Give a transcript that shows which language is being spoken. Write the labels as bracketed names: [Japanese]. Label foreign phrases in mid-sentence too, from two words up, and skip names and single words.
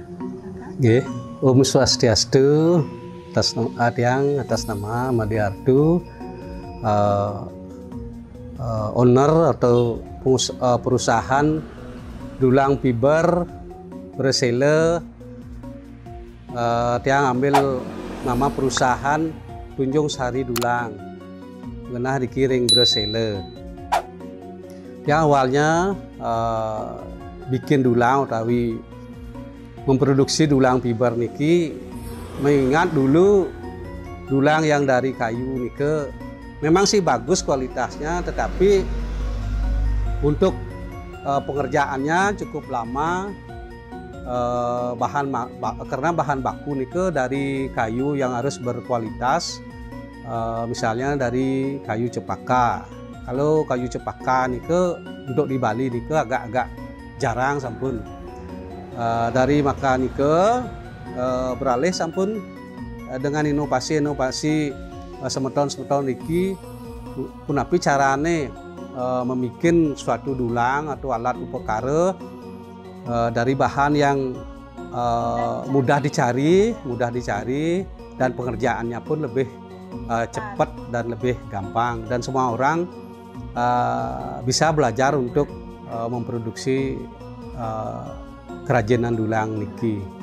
[Balinese] Nggih, Om Swastiastu, [Indonesian] atas nama Madiardu, owner atau perusahaan dulang fiber Bresele. Tiang ambil nama perusahaan Tunjung Sari Dulang, genah dikiring Bresele. Tiang awalnya bikin dulang utawi memproduksi dulang fiber niki, mengingat dulu dulang yang dari kayu nike memang sih bagus kualitasnya, tetapi untuk pengerjaannya cukup lama, karena bahan baku nike dari kayu yang harus berkualitas, misalnya dari kayu cepaka. Kalau kayu cepaka nike untuk di Bali nike agak-agak jarang sampun. Dari maka nike beralih sampun dengan inovasi semeton niki punapi carane memikin suatu dulang atau alat upakara dari bahan yang mudah dicari dan pengerjaannya pun lebih cepat dan lebih gampang, dan semua orang bisa belajar untuk memproduksi kerajinan dulang niki.